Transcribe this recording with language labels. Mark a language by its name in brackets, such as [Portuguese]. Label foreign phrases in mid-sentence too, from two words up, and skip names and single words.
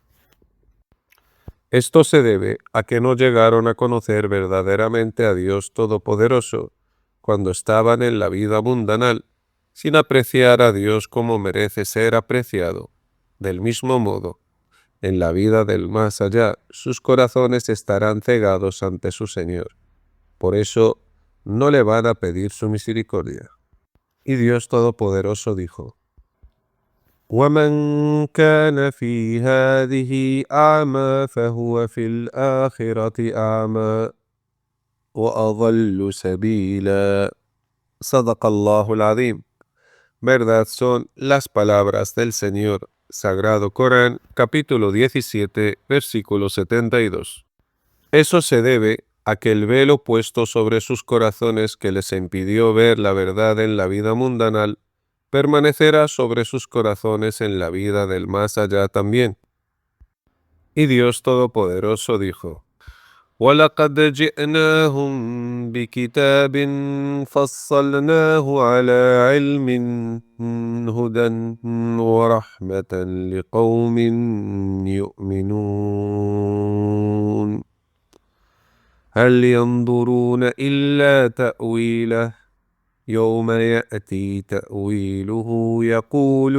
[Spanish] Esto se debe a que no llegaron a conocer verdaderamente a Dios Todopoderoso cuando estaban en la vida mundanal, sin apreciar a Dios como merece ser apreciado. Del mismo modo, en la vida del más allá, sus corazones estarán cegados ante su Señor. Por eso, no le van a pedir su misericordia. Y Dios Todopoderoso dijo: [Arabic] وَمَنْ كَانَ فِي هَذِهِ أَعْمَى فَهُوَ فِي الْآخِرَةِ أَعْمَى وَأَضَلُّ سَبِيلًا. صدق الله العظيم. [Spanish] Verdad son las palabras del Señor, Sagrado Corán, capítulo 17, versículo 72. Eso se debe a que el velo puesto sobre sus corazones que les impidió ver la verdad en la vida mundanal, permanecerá sobre sus corazones en la vida del más allá también. Y Dios Todopoderoso dijo: [Arabic] وَلَقَدْ جِئْنَاهُمْ بِكِتَابٍ فَصَّلْنَاهُ عَلَى عِلْمٍ هُدًى وَرَحْمَةً لِقَوْمٍ يُؤْمِنُونَ هل ينظرون إلا تأويله يوم يأتي تأويله يقول